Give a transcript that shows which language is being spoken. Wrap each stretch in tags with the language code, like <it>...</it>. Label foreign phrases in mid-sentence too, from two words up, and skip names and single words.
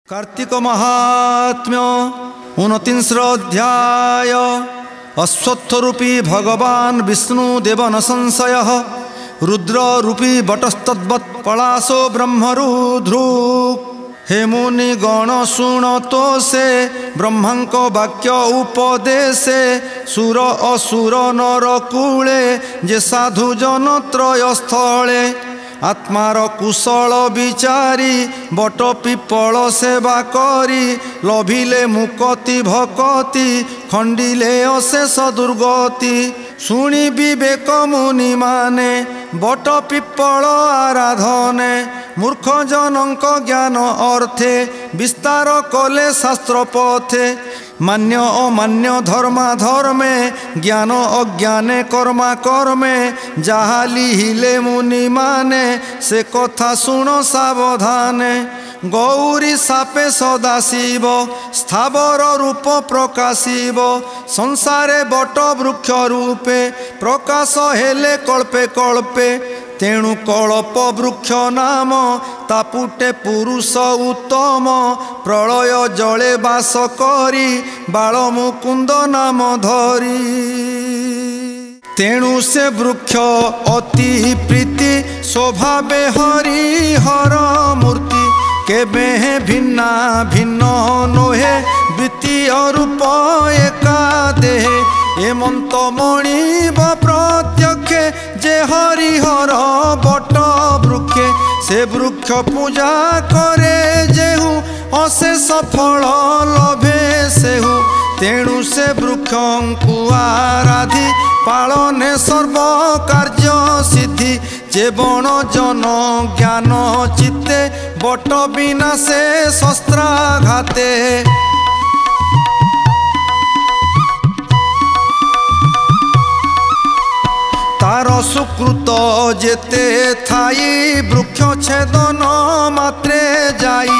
<or>କାର୍ତ୍ତିକ ମାହାତ୍ମ୍ୟ 29 ଅଧ୍ୟାୟ।</or> <sa>अश्वत्थरूपी भगवान विष्णुदेव न संशय। रुद्र रूपी बटस्तद्वत् पलाशो ब्रह्मरुद्रुक्।</sa> <or>ହେ ମୁନି ଗଣ ଶୁଣ ତୋ ସେ ବ୍ରହ୍ମାଙ୍କ ବାକ୍ୟ ଉପଦେଶେ। ସୁର ଅସୁର ନର କୂଳେ ଯେ ସାଧୁ ଜନ ତ୍ରୟ ସ୍ଥଳେ। ଆତ୍ମାର କୁଶଳ ବିଚାରି ବଟ ପିପଳ ସେବା କରି। ଲଭିଲେ ମୁକ୍ତି ଭକ୍ତି ଖଣ୍ଡିଲେ ଅଶେଷ ଦୁର୍ଗତି। ଶୁଣି ବିବେକ ମୁନି ମାନେ ବଟ ପିପଳ ଆରାଧନେ। ମୂର୍ଖ ଜନଙ୍କ ଜ୍ଞାନ ଅର୍ଥେ ବିସ୍ତାର କଲେ ଶାସ୍ତ୍ର ପଥେ। ମାନ୍ୟ ଅମାନ୍ୟ ଧର୍ମା ଧର୍ମେ ଜ୍ଞାନ ଅଜ୍ଞାନେ କର୍ମା କର୍ମେ। ଯାହା ଲିହିଲେ ମୁନି ମାନେ ସେ କଥା ଶୁଣ ସାବଧାନେ। ଗୌରୀ ଶାପେ ସଦାଶିବ ସ୍ଥାବର ରୂପ ପ୍ରକାଶିବ। ସଂସାରେ ବଟ ବୃକ୍ଷ ରୂପେ ପ୍ରକାଶ ହେଲେ କଳ୍ପେ କଳ୍ପେ। ତେଣୁ କଳ୍ପ ବୃକ୍ଷ ନାମ ତାପୁଟେ ପୁରୁଷ ଉତ୍ତମ। ପ୍ରଳୟ ଜଳେ ବାସ କରି ବାଳ ମୁକୁନ୍ଦ ନାମ ଧରି। ତେଣୁ ସେ ବୃକ୍ଷ ଅତି ପ୍ରୀତି ସ୍ୱଭାବେ ହରି ହର ମୂର୍ତ୍ତି। କେବେ ଭିନ୍ନା ଭିନ୍ନ ନୋହେ ଦ୍ୱିତୀୟ ରୂପ ଏକା ଦେହେ। ଏମନ୍ତ ମଣିବ ପ୍ରତ୍ୟକ୍ଷେ ଯେ ହରିହର ବଟ ବୃକ୍ଷେ। ସେ ବୃକ୍ଷ ପୂଜା କରେ ଯେହୁ ଅଶେଷ ଫଳ ଲଭେ ସେହୁ। ତେଣୁ ସେ ବୃକ୍ଷଙ୍କୁ ଆରାଧି ପାଳନେ ସର୍ବ କାର୍ଯ୍ୟ ସିଦ୍ଧି। ଯେ ବଣ ଜନ ଜ୍ଞାନ ଚିତ୍ତେ ବଟ ବିନା ସେ ଶସ୍ତ୍ରାଘାତେ। ତାର ସୁକୃତ ଯେତେ ଥାଇ ବୃକ୍ଷ ଛେଦନ ମାତ୍ରେ ଯାଇ।</or>